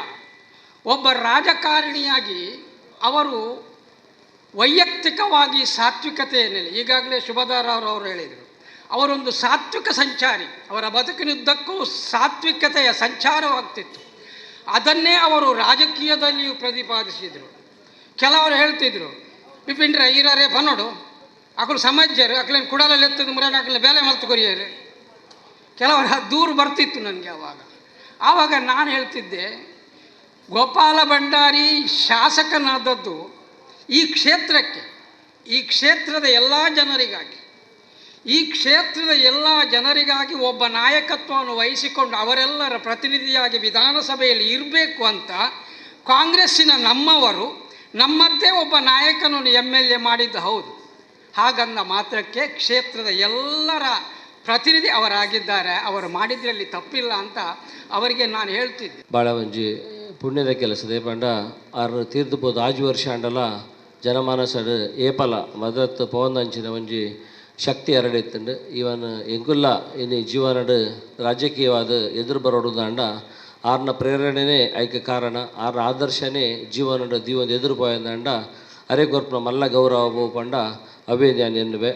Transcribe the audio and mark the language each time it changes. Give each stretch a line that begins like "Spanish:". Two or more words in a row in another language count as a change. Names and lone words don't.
Kannada: ಒಬ್ಬ ರಾಜಕಾರಣಿಯಾಗಿ ಅವರು ವೈಯಕ್ತಿಕವಾಗಿ ಸಾತ್ವಿಕತೆಯಲ್ಲಿ, ಈಗಾಗಲೇ ಶುಭದಾರ್ ಅವರು ಹೇಳಿದರು, ಅವರೊಂದು ಸಾತ್ವಿಕ ಸಂಚಾರಿ. ಅವರ ಬದುಕಿನುದ್ದಕ್ಕೂ ಸಾತ್ವಿಕತೆಯ ಸಂಚಾರವಾಗ್ತಿತ್ತು. ಅದನ್ನೇ ಅವರು ರಾಜಕೀಯದಲ್ಲಿಯೂ ಪ್ರತಿಪಾದಿಸಿದರು. ಕೆಲವರು ಹೇಳ್ತಿದ್ರು,
Tulu: ಬಿಪಿನ್ರೆ ಈರೇ ಬನ್ನೋಡು ಅಕಲು ಸಮಾಜ್ಯರು ಅಕಲೇನು ಕುಡಲಲ್ಲಿ ಎತ್ತದ ಮುರ ಅಕಲ ಬೇಲೆ ಮಲ್ತು ಕೊರಿಯರು.
Kannada: ಕೆಲವರ ದೂರು ಬರ್ತಿತ್ತು ನನಗೆ. ಆವಾಗ ನಾನು ಹೇಳ್ತಿದ್ದೆ, ಗೋಪಾಲ ಭಂಡಾರಿ ಶಾಸಕನಾದದ್ದು ಈ ಕ್ಷೇತ್ರಕ್ಕೆ, ಈ ಕ್ಷೇತ್ರದ ಎಲ್ಲ ಜನರಿಗಾಗಿ ಒಬ್ಬ ನಾಯಕತ್ವವನ್ನು ವಹಿಸಿಕೊಂಡು ಅವರೆಲ್ಲರ ಪ್ರತಿನಿಧಿಯಾಗಿ ವಿಧಾನಸಭೆಯಲ್ಲಿ ಇರಬೇಕು ಅಂತ ಕಾಂಗ್ರೆಸ್ಸಿನ ನಮ್ಮವರು ನಮ್ಮದ್ದೇ ಒಬ್ಬ ನಾಯಕನನ್ನು MLA ಮಾಡಿದ್ದು ಹೌದು. ಹಾಗಂದ ಮಾತ್ರಕ್ಕೆ ಕ್ಷೇತ್ರದ ಎಲ್ಲರ ಪ್ರತಿನಿಧಿ ಅವರಾಗಿದ್ದಾರೆ. ಅವರು ಮಾಡಿದ್ರಲ್ಲಿ ತಪ್ಪಿಲ್ಲ ಅಂತ ಅವರಿಗೆ ನಾನು ಹೇಳ್ತಿದ್ದೆ.
Tulu: ಭಾಳ ಒಂಜಿ ಪುಣ್ಯದ ಕೆಲಸದೆ ಪಂಡ ಆರು ತೀರ್ದುಬೋದು. ಆಜು ವರ್ಷ ಅಂಡಲ ಜನಮಾನಸಡು ಏಪಲ ಮದತ್ ಪವನಂಚಿನ ಒಂಜಿ ಶಕ್ತಿ ಹರಡಿತ್ತಂಡು. ಇವನ್ ಎಂಕುಲ್ಲ ಇನ್ನು ಜೀವನಡು ರಾಜಕೀಯವಾದ ಎದುರು ಬರೋಡುದಂಡ ಆರ್ನ ಪ್ರೇರಣೆನೇ ಐಕ್ಯ ಕಾರಣ, ಆರ್ನ ಆದರ್ಶನೇ ಜೀವನಡು ದೀವೊಂದು ಎದುರು ಪೋಯಂದಂಡ ಅರೆ ಗೊರ್ಪನ ಮಲ್ಲ ಗೌರವ ಪಂಡ
Kannada: ಅವೇ ನಾನು ಎನ್ನುವೆ.